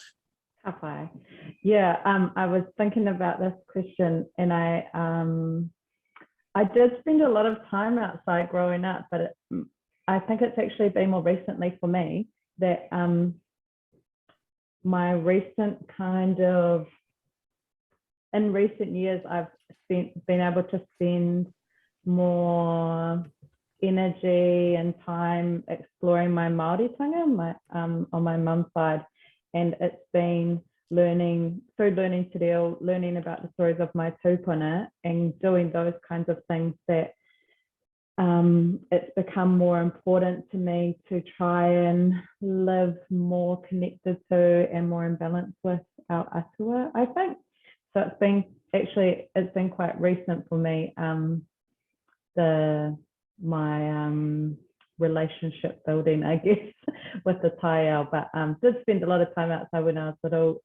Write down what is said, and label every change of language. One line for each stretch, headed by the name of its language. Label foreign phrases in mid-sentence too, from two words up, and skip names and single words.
Māori: Ka pai.
English: Yeah, I was thinking about this question, and I did spend a lot of time outside growing up, but I think it's actually been more recently for me that my recent in recent years, I've been able to spend more energy and time exploring my Māoritanga on my mum's side, and it's been learning
Māori: te reo,
English: learning about the stories of my tūpuna and doing those kinds of things that it's become more important to me to try and live more connected to and more in balance with our atua, I think. So it's been quite recent for me, my relationship building, I guess, with the taiao, but did spend a lot of time outside when I was little.